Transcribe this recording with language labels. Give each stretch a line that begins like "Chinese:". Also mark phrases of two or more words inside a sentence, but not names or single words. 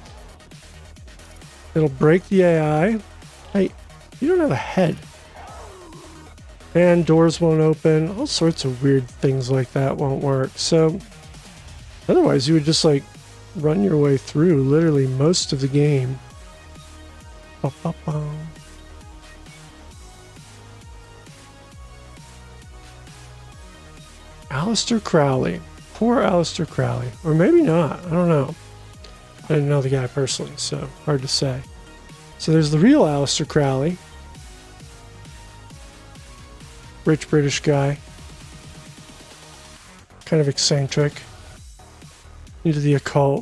English: It'll break the AI. Hey, you don't have a head. And doors won't open. All sorts of weird things like that won't work. So, otherwise you would just like run your way through literally most of the game. Ba-ba-ba. Aleister Crowley. Poor Aleister Crowley. Or maybe not. I don't know. I didn't know the guy personally, so hard to say. So there's the real Aleister Crowley. Rich British guy. Kind of eccentric. Into the occult.